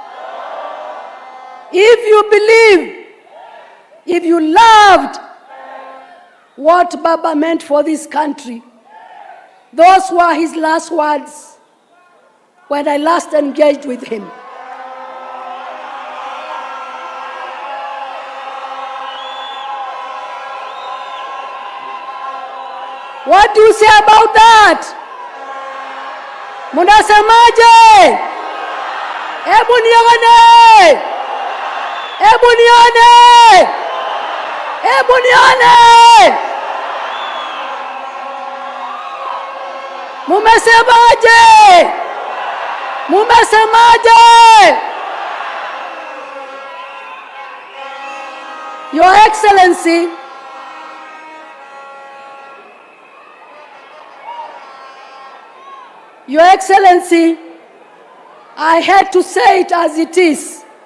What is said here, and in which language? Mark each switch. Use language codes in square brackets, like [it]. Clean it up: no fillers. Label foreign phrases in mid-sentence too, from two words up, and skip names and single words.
[en] If you believe, if you loved what Baba meant for this country, those were his last words when I last engaged with him. What do you say about that? [sw] Munasemaje? Ebu nione! Ebu nione! Ebu nione! Mumesemaje? Mumesemaje? [en] Your Excellency, Your Excellency, I had to say it as it is,